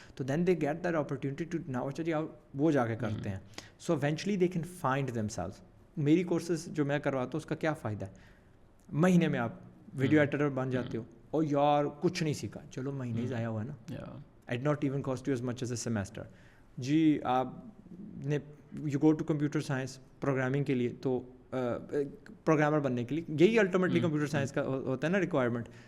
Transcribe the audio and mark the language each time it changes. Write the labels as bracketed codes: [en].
[en] تو then they get that opportunity to now [ur] چلیے وہ جا کے کرتے ہیں. [en] So eventually they can find themselves. [ur] میری کورسز جو میں کرواتا ہوں اس کا کیا فائدہ ہے, مہینے میں آپ ویڈیو ایڈیٹر بن جاتے ہو, اور یار کچھ نہیں سیکھا, چلو مہینے ہی ضائع ہوا ہے نا. [en] It not even cost you as much as a semester. [ur] جی آپ نے [en] you go to computer science programming [ur] کے لیے, تو پروگرامر بننے کے لیے یہی [en] ultimately computer science [ur] کا ہوتا ہے نا [en] Requirement.